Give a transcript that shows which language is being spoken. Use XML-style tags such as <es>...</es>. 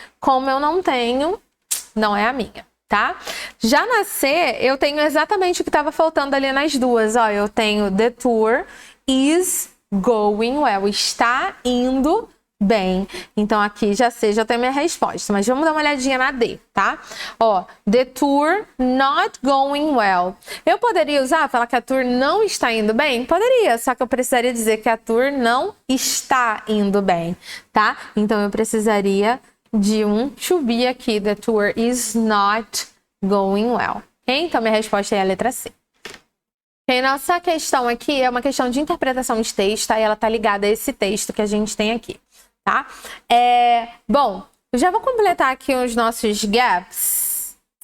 <pt>Como eu não tenho, não é a minha, tá? Já na C, eu tenho exatamente o que estava faltando ali nas duas, ó, eu tenho</pt> <en>the tour is going well,</en> <pt>está indo bem. Então, aqui já tem minha resposta. Mas vamos dar uma olhadinha na D, tá?</pt> <en>Ó, the tour not going well.</en> <pt>Eu poderia falar que a tour não está indo bem? Poderia, só que eu precisaria dizer que a tour não está indo bem, tá? Então, eu precisaria de um to be aqui.</pt> <en>The tour is not going well. Ok?</en> <pt>Então, minha resposta é a letra C. Ok, nossa questão aqui é uma questão de interpretação de texto, tá? E ela tá ligada a esse texto que a gente tem aqui. Tá? Bom, eu já vou completar aqui os nossos gaps.</pt>